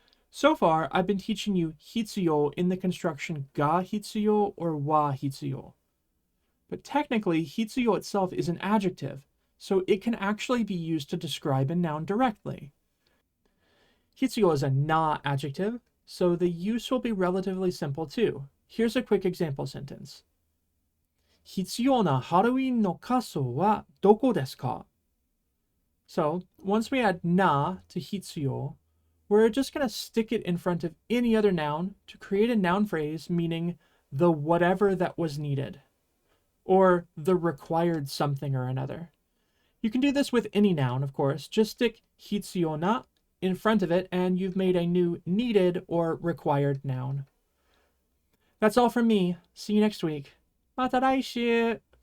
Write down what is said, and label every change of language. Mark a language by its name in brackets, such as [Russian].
[English] So far, I've been teaching you Hitsuyou in the construction ga Hitsuyou or wa Hitsuyou. But technically, Hitsuyou itself is an adjective, so it can actually be used to describe a noun directly. Hitsuyou is a na adjective, so the use will be relatively simple too. Here's a quick example sentence. [Japanese] 必要なハロウィンの仮装はどこですか? [English] So, once we add na to Hitsuyou, we're just going to stick it in front of any other noun to create a noun phrase meaning the whatever that was needed, or the required something or another. You can do this with any noun, of course. Just stick hitsuyou na in front of it and you've made a new needed or required noun. That's all from me. See you next week. [Japanese] また来週!